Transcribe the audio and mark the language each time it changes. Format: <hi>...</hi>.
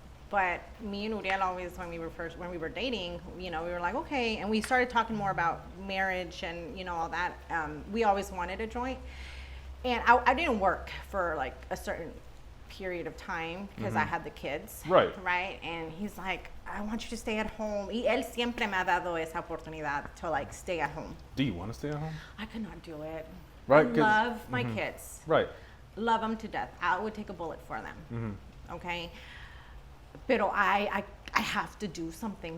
<en>But me and Uriel always, when we were dating, you know, we were like, okay, and we started talking more about marriage and, you know, all that. We always wanted a joint, and I didn't work for like a certain period of time because I had the kids. Right. Right. And he's like, I want you to stay at home.</en> <es>Y él siempre me ha dado esa oportunidad</es> <en>to like stay at home. Do you want to stay at home? I could not do it. Right. I love my kids. Right. Love them to death. I would take a bullet for them. Okay. Pero I have to do something.</en>